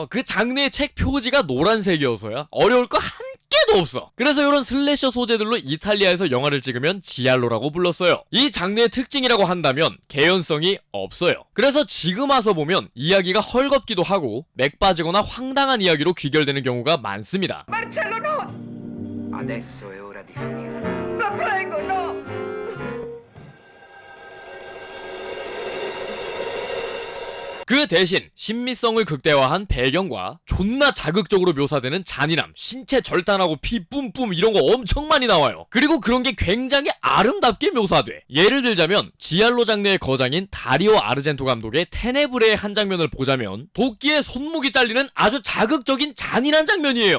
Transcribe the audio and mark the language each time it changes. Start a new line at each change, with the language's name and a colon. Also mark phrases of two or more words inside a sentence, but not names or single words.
Korean: 그 장르의 책 표지가 노란색이어서야 어려울 거 한 개도 없어. 그래서 이런 슬래셔 소재들로 이탈리아에서 영화를 찍으면 지알로라고 불렀어요. 이 장르의 특징이라고 한다면 개연성이 없어요. 그래서 지금 와서 보면 이야기가 헐겁기도 하고 맥 빠지거나 황당한 이야기로 귀결되는 경우가 많습니다.
Italian: Marcello, no! Adesso è ora di finire. La prego, no!
Korean: 그 대신 신미성을 극대화한 배경과 존나 자극적으로 묘사되는 잔인함, 신체 절단하고 피 뿜뿜 이런 거 엄청 많이 나와요. 그리고 그런 게 굉장히 아름답게 묘사돼. 예를 들자면 지알로 장르의 거장인 다리오 아르젠토 감독의 테네브레의 한 장면을 보자면 도끼에 손목이 잘리는 아주 자극적인 잔인한 장면이에요.